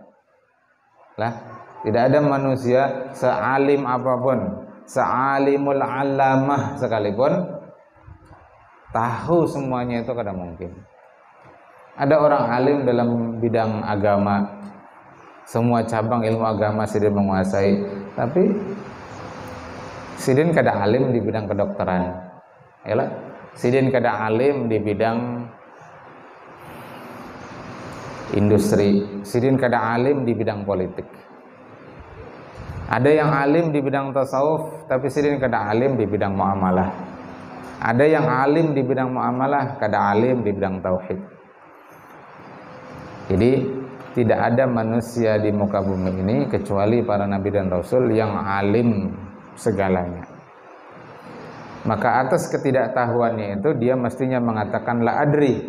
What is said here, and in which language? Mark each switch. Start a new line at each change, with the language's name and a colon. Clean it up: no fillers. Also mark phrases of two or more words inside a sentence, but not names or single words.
Indonesian: Lah, tidak ada manusia sealim apapun, sealimul alamah sekalipun tahu semuanya, itu kada mungkin.
Banjar: Ada orang alim dalam bidang agama, semua cabang ilmu agama sidin menguasai, tapi sidin kada alim di bidang kedokteran. Yalah, sidin kada alim di bidang industri, sidin kada alim di bidang politik. Ada yang alim di bidang tasawuf, tapi sidin kada alim di bidang muamalah. Ada yang alim di bidang muamalah, kada alim di bidang tauhid.
Indonesian: Jadi tidak ada manusia di muka bumi ini kecuali para nabi dan rasul yang alim segalanya. Maka atas ketidaktahuannya itu dia mestinya mengatakan
Arabic: لا أدري.